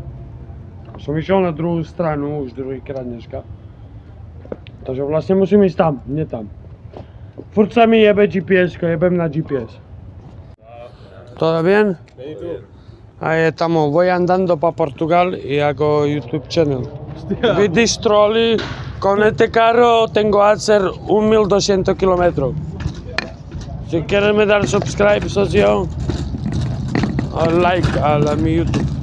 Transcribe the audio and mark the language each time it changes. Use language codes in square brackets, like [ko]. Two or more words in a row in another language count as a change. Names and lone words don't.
[sk] Som išiel na druhú stranu, už druhýkrát dneska. Takže vlastne musím ísť tam, nie tam. Furt sa mi jebe GPS, jebem na GPS. [es] ¿Todo bien? Ahí estamos, voy andando para Portugal y hago YouTube channel. Vidíš trolley, con este carro tengo a hacer 1200 kilómetros. Si quieres me dar subscribe, socio, o like a mi YouTube.